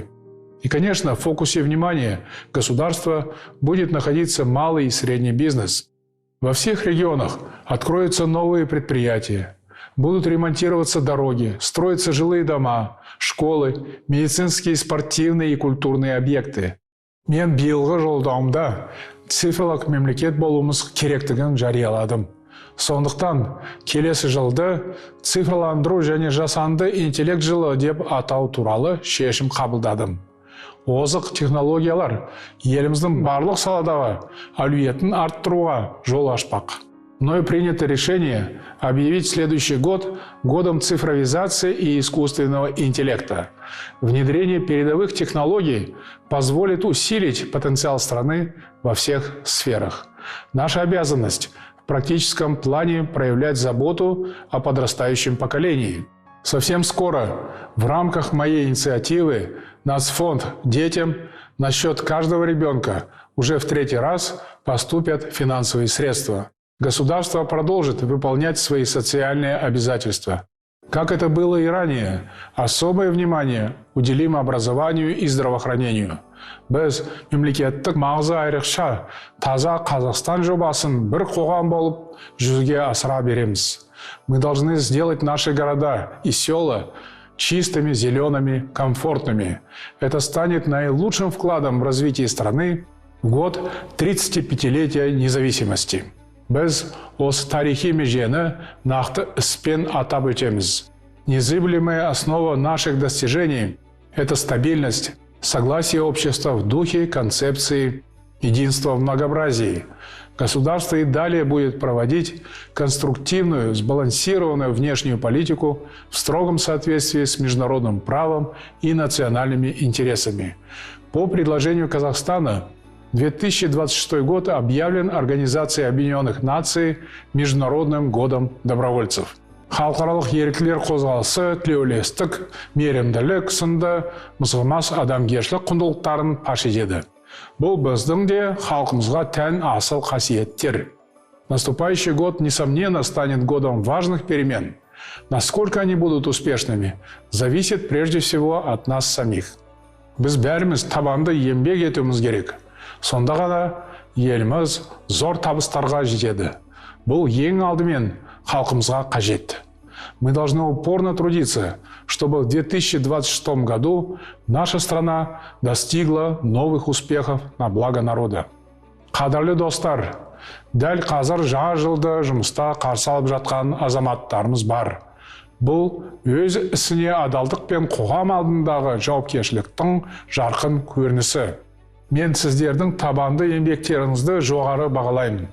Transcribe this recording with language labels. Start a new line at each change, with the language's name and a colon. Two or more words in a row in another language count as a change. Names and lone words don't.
Russian: И, конечно, в фокусе внимания государства будет находиться малый и средний бизнес. Во всех регионах откроются новые предприятия, будут ремонтироваться дороги, строятся жилые дома, школы, медицинские, спортивные и культурные объекты.
Kazakh: Мен биылғы жолдауымда цифрлық мемлекет болуымыз керектігін жарияладым. Сондықтан келесі жылды цифрландыру және жасанды интеллект жылы деп атау туралы шешім қабылдадым. Озық технологиялар еліміздің барлық саладағы әлеуетін арттыруға жол ашпақ.
Russian: Мною принято решение объявить следующий год годом цифровизации и искусственного интеллекта. Внедрение передовых технологий позволит усилить потенциал страны во всех сферах. Наша обязанность в практическом плане проявлять заботу о подрастающем поколении. Совсем скоро в рамках моей инициативы Нацфонд детям на счет каждого ребенка уже в 3-й раз поступят финансовые средства. Государство продолжит выполнять свои социальные обязательства. Как это было и ранее, особое внимание уделим образованию и здравоохранению.
Kazakh: Біз мемлекеттік маңызы айрықша таза Қазақстан жобасын бір қоғам болып жүзеге асыра береміз.
Russian: Мы должны сделать наши города и села чистыми, зелеными, комфортными. Это станет наилучшим вкладом в развитие страны в год 35-летия независимости.
Kazakh: Біз осы тарихи межені нақты іспен атап өтеміз.
Russian: Незыблемая основа наших достижений – это стабильность, согласие общества в духе концепции единства в многообразии. Государство и далее будет проводить конструктивную, сбалансированную внешнюю политику в строгом соответствии с международным правом и национальными интересами. По предложению Казахстана 2026 год объявлен Организацией Объединенных Наций Международным годом добровольцев.
Kazakh: Халықаралық еріктілер қозғалысы тілеулестік, мейірімділік сынды мызғымас адамгершілік құндылықтарын паш етеді. Бұл біздің де халқымызға тән асыл қасиеттер.
Russian: Наступающий год, несомненно, станет годом важных перемен. Насколько они будут успешными, зависит прежде всего от нас самих.
Kazakh: Біз бәріміз табанды еңбек етуіміз керек. Сонда ғана еліміз зор табыстарға жетеді. Бұл ең алдымен халқымызға қажет.
Russian: Мы должны упорно трудиться, чтобы в 2026 году наша страна достигла новых успехов на благо народа.
Kazakh: Қадірлі достар, дәл қазір жаңа жылды жұмыста қарсы алып жатқан азаматтарымыз бар. Бұл өз ісіне адалдық пен қоғам алдындағы жауапкершіліктің жарқын көрінісі. Мен сіздердің табанды еңбектеріңізді жоғары бағалаймын.